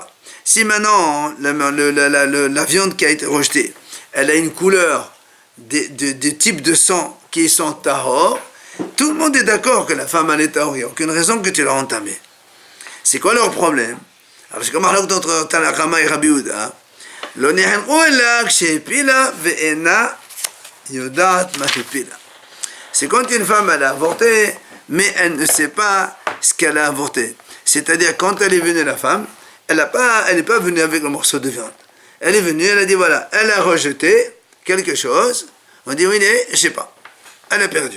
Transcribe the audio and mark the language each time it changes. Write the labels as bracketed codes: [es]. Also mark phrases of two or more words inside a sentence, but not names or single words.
[fr] Si maintenant la viande qui a été rejetée, elle a une couleur des types de sang qui sont tahor, tout le monde est d'accord que la femme elle est tahor, il n'y a aucune raison que tu l'as entamée. C'est quoi leur problème? Alors c'est comme entre Tanakama et Rabbi Yehuda. [he] לא נחלקו אלא כשהפילה ואינה יודעת מה הפילה. [fr] C'est quand une femme elle a avorté, mais elle ne sait pas ce qu'elle a avorté. C'est-à-dire quand elle est venue la femme, elle n'est pas venue avec un morceau de viande. Elle est venue, elle a dit voilà, elle a rejeté quelque chose. On dit oui, je ne sais pas. Elle a perdu.